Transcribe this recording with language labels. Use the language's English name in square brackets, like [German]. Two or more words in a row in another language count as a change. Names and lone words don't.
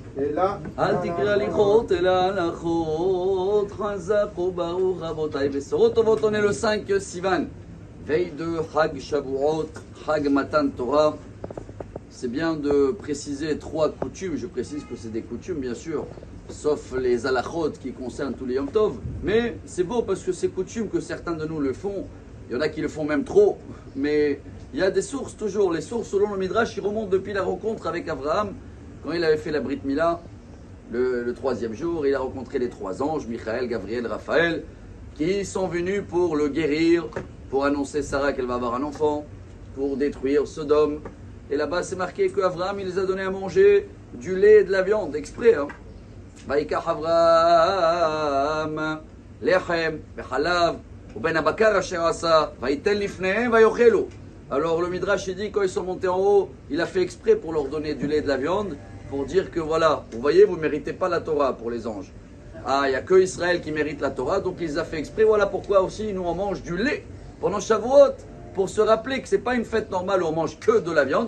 [Hebrew] אל תקרא הליכות אלא הלכות, חזק וברוך רבותיי. בשורות טובות, [French] on est le 5 Sivan, veille de [Hebrew] חג שבועות, חג מתן תורה. [French] C'est bien de préciser 3 coutumes, je précise que c'est des coutumes bien sûr, sauf les halachot qui concernent tous les [Hebrew] יום טוב, [French] mais c'est beau parce que ces coutumes que certains de nous le font, il y en a qui le font même trop, mais il y a des sources toujours, les sources selon le Midrash, qui remontent depuis la rencontre avec Abraham, quand il avait fait la [Hebrew] ברית מילה, [French] le 3e jour, il a rencontré les 3 anges, Michael, Gabriel, Raphaël, qui sont venus pour le guérir, pour annoncer Sarah qu'elle va avoir un enfant, pour détruire Sodome. Et là-bas, c'est marqué qu'Abraham, il les a donné à manger du lait et de la viande, exprès. [Hebrew] ויקח אברהם לחם בחלב ובן הבקר אשר עשה ויתן לפניהם ויאכלו. [French] Alors le Midrash, il dit, quand ils sont montés en haut, il a fait exprès pour leur donner du lait et de la viande, pour dire que voilà, vous voyez, vous ne méritez pas la Torah pour les anges. Ah, il n'y a que Israël qui mérite la Torah, donc il les a fait exprès. Voilà pourquoi aussi, nous, on mange du lait pendant Shavuot, pour se rappeler que ce n'est pas une fête normale où on mange que de la viande.